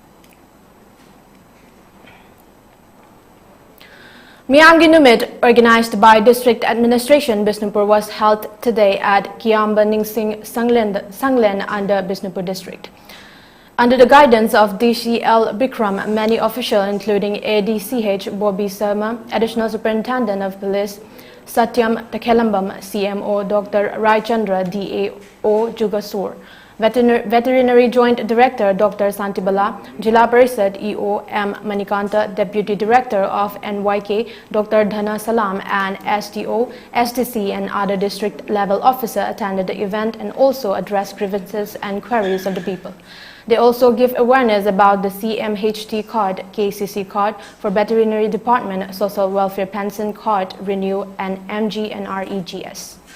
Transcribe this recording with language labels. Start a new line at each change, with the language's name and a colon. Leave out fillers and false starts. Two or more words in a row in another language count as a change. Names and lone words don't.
English: Myangi Numit, organized by District Administration Bisnupur, was held today at Kiamba Ningsing Sanglen under Bisnupur District. Under the guidance of DCL Bikram, many officials including ADCH Bobby Sharma, Additional Superintendent of Police Satyam Takelambam, CMO Dr. Rai Chandra, DAO Jugasur, Veterinary Joint Director Dr. Santibala, Jila Parisad EO M. Manikanta, Deputy Director of NYK Dr. Dhana Salam, and SDO, SDC and other district level officers attended the event and also addressed grievances and queries of the people. They also give awareness about the CMHT card, KCC card for Veterinary Department, Social Welfare Pension card, Renew and MG and REGS.